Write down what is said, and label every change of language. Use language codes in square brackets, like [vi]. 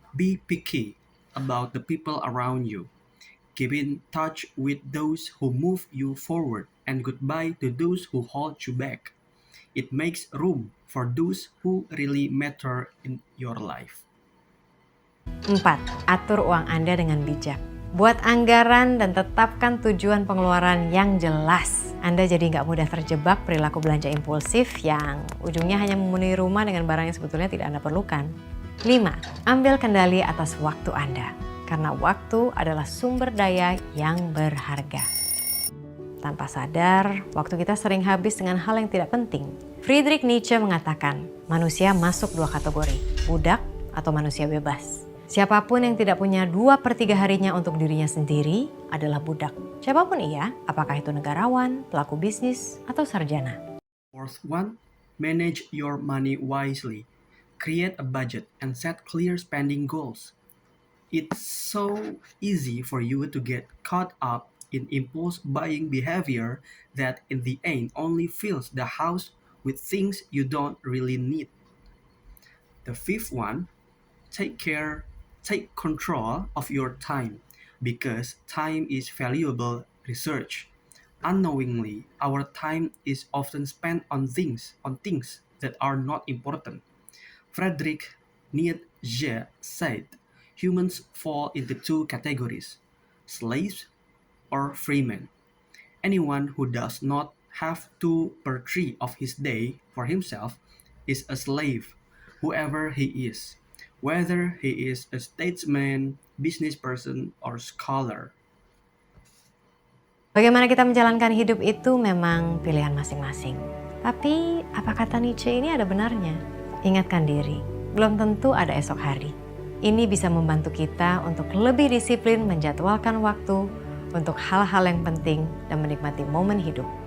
[en] Be picky about the people around you. Keep in touch with those who move you forward and goodbye to those who hold you back. It makes room for those who really matter in your life. 4. [id] Atur uang Anda dengan bijak. Buat anggaran dan tetapkan tujuan pengeluaran yang jelas. Anda jadi nggak mudah terjebak perilaku belanja impulsif yang ujungnya hanya memenuhi rumah dengan barang yang sebetulnya tidak Anda perlukan. 5. Ambil kendali atas waktu Anda. Karena waktu adalah sumber daya yang berharga. Tanpa sadar, waktu kita sering habis dengan hal yang tidak penting. Friedrich Nietzsche mengatakan, manusia masuk 2 kategori, budak atau manusia bebas. Siapapun yang tidak punya 2/3 harinya untuk dirinya sendiri adalah budak. Siapapun ia, apakah itu negarawan, pelaku bisnis, atau sarjana. [en] Fourth one, manage your money wisely. Create a budget and set clear spending goals. It's so easy for you to get caught up in impulse buying behavior that in the end only fills the house with things you don't really need. The fifth one, take control of your time because time is valuable research. Unknowingly, our time is often spent on things that are not important. Friedrich Nietzsche said, humans fall into 2 categories, slaves or freemen. Anyone who does not have 2/3 of his day for himself is a slave, whoever he is, whether he is a statesman, business person, or scholar. [id] Bagaimana kita menjalankan hidup itu memang pilihan masing-masing. Tapi apa kata Nietzsche ini ada benarnya? Ingatkan diri, belum tentu ada esok hari. Ini bisa membantu kita untuk lebih disiplin menjadwalkan waktu untuk hal-hal yang penting dan menikmati momen hidup.